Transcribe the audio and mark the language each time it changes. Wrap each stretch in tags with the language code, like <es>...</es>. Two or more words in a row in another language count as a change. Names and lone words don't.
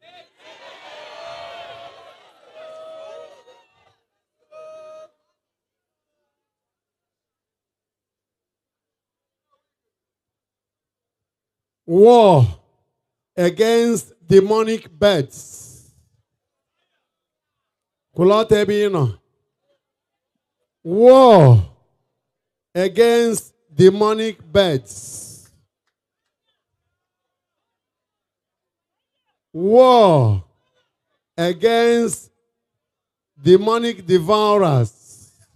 <en>War against demonic birds.</en> <ig>Kwụlọtọ ebe ị nọ.</ig> <en>War against demonic birds. War against demonic devourers.</en>